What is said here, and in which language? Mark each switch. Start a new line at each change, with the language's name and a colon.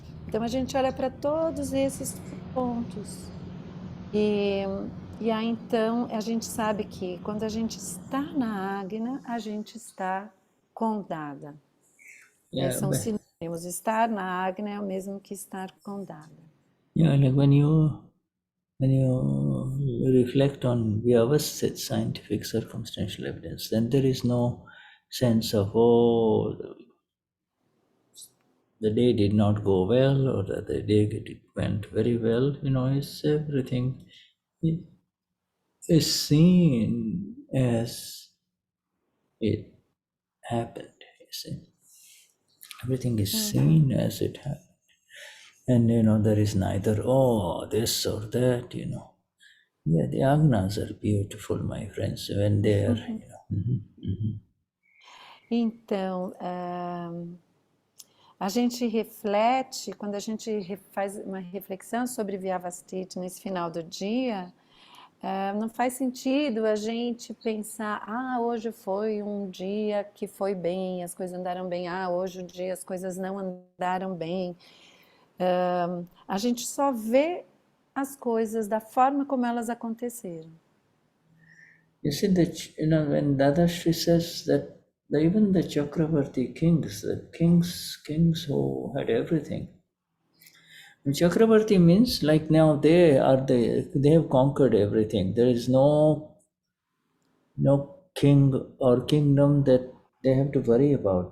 Portuguese: Então a gente olha para todos esses pontos. E aí então a gente sabe que quando a gente está na agna, a gente está condada.
English: Yeah,
Portuguese: São sinônimos. Estar na agna é o mesmo que estar condada.
English: yeah, like when you reflect on Vyavasthit scientific circumstantial evidence, then there is no sense of, oh, the day did not go well, or that the day went very well. It's everything is seen as it happened. You see, everything is seen as it happened, and there is neither this or that. Yeah, the agnas are beautiful, my friends, when they are.
Portuguese: Então, a gente reflete, quando a gente faz uma reflexão sobre Vyavasthit nesse final do dia, não faz sentido a gente pensar, hoje foi um dia que foi bem, as coisas andaram bem, hoje o dia as coisas não andaram bem. A gente só vê as coisas da forma como elas aconteceram.
English: You see that when Dadashri says that even the Chakravarti kings, the kings who had everything. And Chakravarti means like now they have conquered everything. There is no king or kingdom that they have to worry about.